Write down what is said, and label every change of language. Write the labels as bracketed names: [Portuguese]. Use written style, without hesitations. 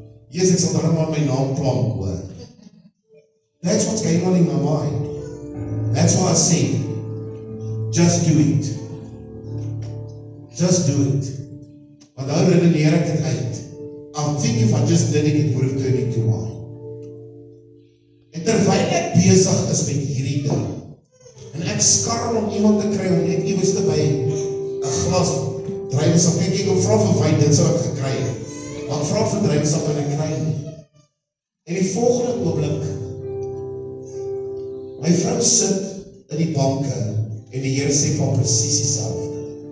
[Afrikaans] Jesus, ek sal dan maar my naam plank hoor. [English] That's what's going on in my mind. That's why I say, just do it. Just do it. [Afrikaans] Want nou redeneer ek dit uit. [English] I think if I just did it, it would have turned into wine. [Afrikaans] En terwyl ek besig is met hierdie ding, en ek skarrel om iemand te kry om net iewers te by 'n glas druiwesap, ek vra vir wyn, dit sou ek gekry het. Maar ek vra vir druiwesap en ek kry nie. En die volgende oomblik, my vrou sit in die banke en die Here sê van presies dieselfde.